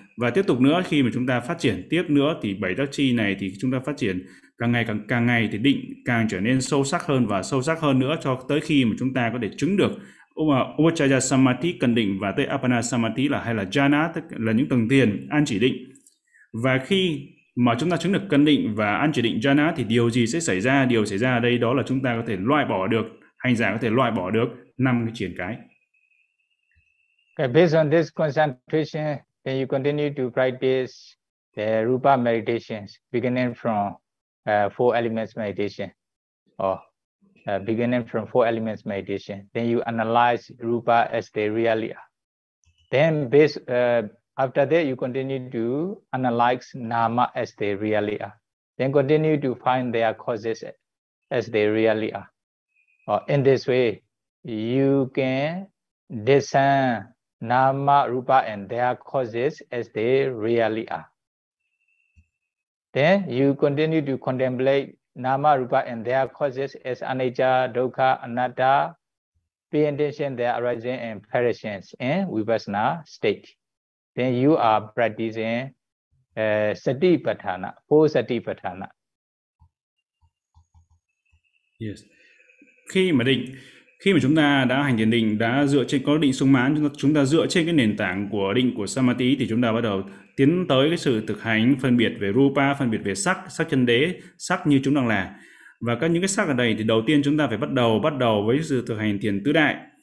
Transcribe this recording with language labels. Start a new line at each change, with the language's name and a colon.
Vietnamese: Và tiếp tục nữa, khi mà chúng ta phát triển tiếp nữa thì bảy giác chi này thì chúng ta phát triển càng ngày thì định càng trở nên sâu sắc hơn và sâu sắc hơn nữa, cho tới khi mà chúng ta có thể chứng được Upajjhara Samadhi cần định, và tới Apana Samadhi là hay là Jhana, tức là những tầng thiền an chỉ định. Và khi mà chúng ta chứng được cân định và an chỉ định jhana thì điều gì sẽ xảy ra? Điều xảy ra ở đây đó là chúng ta có thể loại bỏ được, hành giả có thể loại bỏ được năm cái triển cái.
English: Okay, based on this concentration, then you continue to practice the rupa meditations, beginning from four elements meditation, or beginning from four elements meditation. Then you analyze rupa as they really are. Then after that, you continue to analyze nama as they really are. Then continue to find their causes as they really are. In this way, you can discern nama, rupa, and their causes as they really are. Then you continue to contemplate nama, rupa, and their causes as anicca, dukkha, anatta, pay attention their arising and perishing in vipassana state. Then you are practicing satipatthana, four satipatthana. Yes.
Vietnamese: Khi mà chúng ta đã hành thiền định, đã dựa trên có định sung mãn, chúng ta dựa trên cái nền tảng của định của samadhi, thì chúng ta bắt đầu tiến tới cái sự thực hành phân biệt về rupa, phân biệt về sắc, sắc chân đế, sắc như chúng đang là. Và các những cái sắc ở đây thì đầu tiên chúng ta phải bắt đầu với sự thực hành thiền tứ đại.